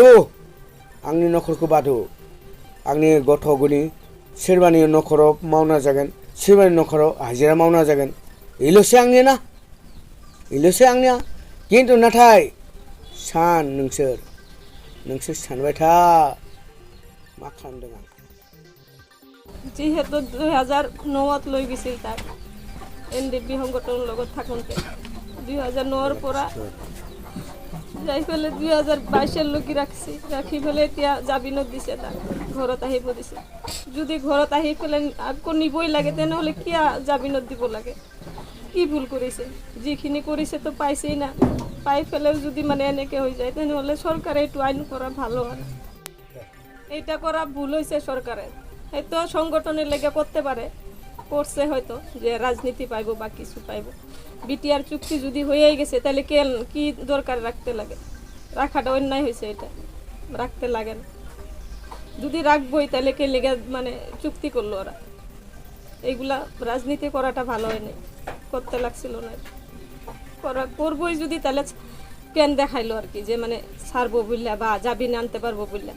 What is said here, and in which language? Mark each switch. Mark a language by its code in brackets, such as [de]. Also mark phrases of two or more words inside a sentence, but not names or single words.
[brx] बादो आंनि गथ' गनि सोरबानि न'खराव मावना जागोन सोरबानि न'खराव हाजिरा मावना जागोन बेल'सो आंनिया किन्तु नाथाय नोंसोर सानबाय था मा खालामदों आं [as] যিহেতু 2009 লৈ গৈছিল তাক NDP সংগঠনৰ লগত থাকোঁতে 2009ৰ পৰা যাই পেলাই 2022 লৈকে ৰাখি পেলাই এতিয়া জামিনত দিছে তাক ঘৰত আহিব দিছে যদি ঘৰত আহি পেলাই আকৌ নিবই লাগে তেনেহ'লে কিয় জামিনত দিব লাগে কি ভুল কৰিছে যিখিনি কৰিছে তো পাইছেই না পাই পেলাইও যদি মানে এনেকৈ হৈ যায় তেনেহ'লে চৰকাৰে এইটো আইন কৰা [bn] ভাল হয় এইটা করা ভুল হয়েছে সরকারের হয়তো সংগঠনের লেগে করতে পারে করছে হয়তো যে রাজনীতি পাইব বা কিছু পাইব বিটিআর চুক্তি যদি হয়েই গেছে তাহলে কি দরকার রাখতে লাগে রাখাটা অন্যায় হয়েছে এটা রাখতে লাগে না যদি রাখবই তাহলে কে লেগে মানে চুক্তি করলো ওরা এইগুলা রাজনীতি করাটা ভালো হয় না করতে লাগছিল না করা করবই যদি তাহলে কেন দেখাইলো আর কি, যে মানে ছাড়বো বললা বা জামিনে আনতে পারবো বললা।